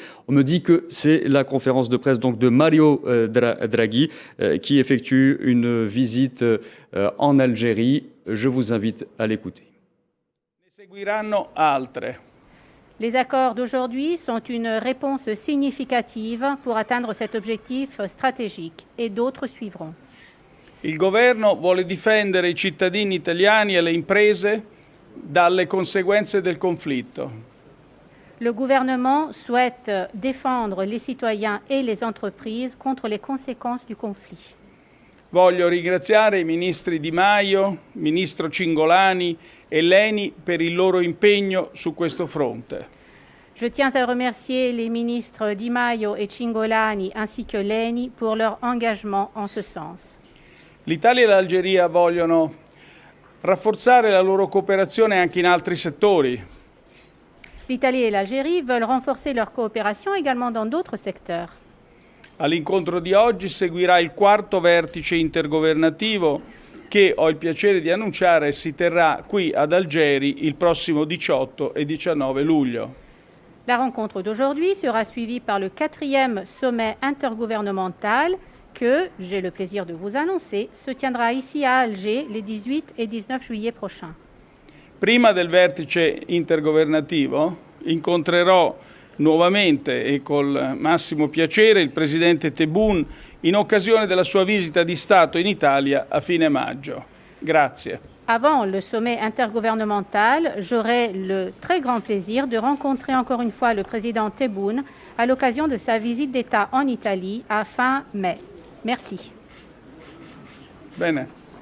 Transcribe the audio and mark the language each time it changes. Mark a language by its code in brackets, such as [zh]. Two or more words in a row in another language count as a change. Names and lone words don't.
[fr] On me dit que c'est la conférence de presse donc de Mario Draghi qui effectue une visite en Algérie. Je vous invite à l'écouter. Les accords d'aujourd'hui sont une réponse significative pour atteindre cet objectif stratégique et d'autres suivront. [it] Il governo vuole difendere I cittadini italiani e le imprese dalle conseguenze del conflitto. [fr] Le gouvernement souhaite défendre les citoyens et les entreprises contre les conséquences du conflit. [it] Voglio ringraziare I ministri Di Maio, ministro Cingolani e Leni per il loro impegno su questo fronte. [fr] Je tiens à remercier les ministres Di Maio et Cingolani ainsi que Leni pour leur engagement en ce sens. [it] L'Italia e l'Algeria vogliono rafforzare la loro cooperazione anche in altri settori. [fr] L'Italie et l'Algérie veulent renforcer leur coopération également dans d'autres secteurs. [it] All'incontro di oggi seguirà il 4° vertice intergovernativo che ho il piacere di annunciare si terrà qui ad Algeri il prossimo 18 e 19 luglio. [fr] La rencontre d'aujourd'hui sera suivie par le 4e sommet intergouvernemental que, j'ai le plaisir de vous annoncer, se tiendra ici à Alger les 18 et 19 juillet prochains. [it] Prima del vertice intergovernativo incontrerò nuovamente e col massimo piacere il presidente Tebboune in occasione della sua visita di Stato in Italia a fine maggio. Grazie. [fr] Avant le sommet intergouvernemental, j'aurai le très grand plaisir de rencontrer encore une fois le président Tebboune à l'occasion de sa visite d'État en Italie à fin mai. Merci. [it] Bene.